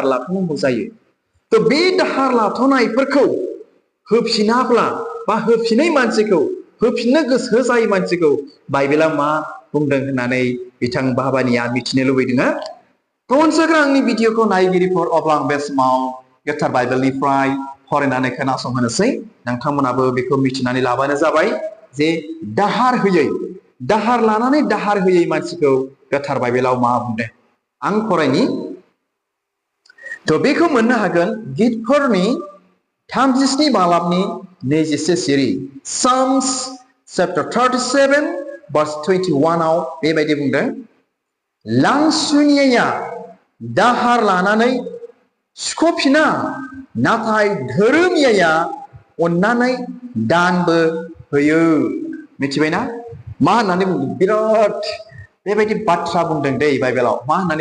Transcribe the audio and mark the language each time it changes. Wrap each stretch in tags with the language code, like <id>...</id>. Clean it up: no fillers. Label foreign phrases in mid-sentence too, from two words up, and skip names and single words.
<brx>लाथ'नांगौ जायो थ' बे दाहार लाथ'नायफोरखौ होफिनाब्ला बा होफिनै मानसिखौ होफिननो गोसो जायै मानसिखौ बाइबेला मा बुंदों होननानै बिथां बाबानिया मिथिनो लुबैदों थ' अनसाग्रा आंनि भिडिअखौ नायगिरिफोर अब्ला आं बे समाव गोथार बाइबेलनिफ्राय फरायनानै खोनासंहोनोसै नोंथांमोनाबो बेखौ मिथिनानै लाबानो जाबाय जे दाहार लानानै दाहार होयै मानसिखौ गोथार बाइबेलाव मा बुंदों आं फरायनि थ' बेखौ मोननो हागोन गितफोरनि 37 बालाबनि 21 सिरि</brx> <en>Psalms chapter 37 verse 21</en> <brx>आव बेबायदि बुंदों लांसुनिया दाहार लानानै सुख'फिना नाथाय धोरोमियाया अननानै दानबो होयो मिथिबायना मा होननानै बुंदों बिराद बेबायदि बाथ्रा बुंदों दै बाइबेलाव मा होननानै</brx>